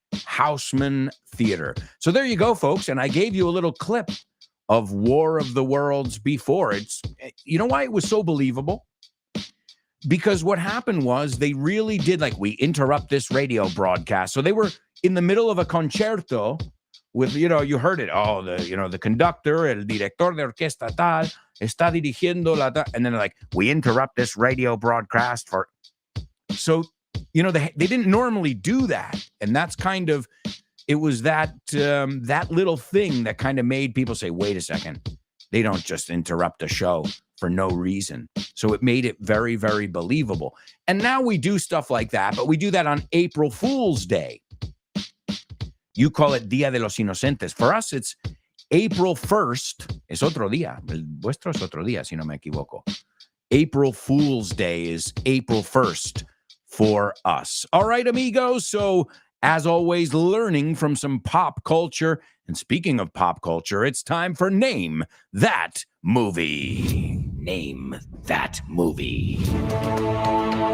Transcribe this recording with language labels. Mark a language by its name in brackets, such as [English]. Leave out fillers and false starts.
[English] Houseman Theater. So there you go, folks. And I gave you a little clip of War of the Worlds before. You know why it was so believable? Because what happened was they really did, like, we interrupt this radio broadcast. So they were in the middle of a concerto with, you heard it. Oh, the conductor, [Spanish] el director de orquesta tal, está dirigiendo la tal. [English] And then like, we interrupt this radio broadcast for. So, they didn't normally do that. And that's kind of, it was that little thing that kind of made people say, wait a second, they don't just interrupt a show for no reason. So it made it very, very believable. And now we do stuff like that, but we do that on April Fool's Day. You call it Día de los Inocentes. For us, it's April 1st. [Spanish] Es otro día. El vuestro es otro día, si no me equivoco. [English] April Fool's Day is April 1st for us. All right, amigos. So as always, learning from some pop culture. And speaking of pop culture, it's time for Name That Movie. Name That Movie.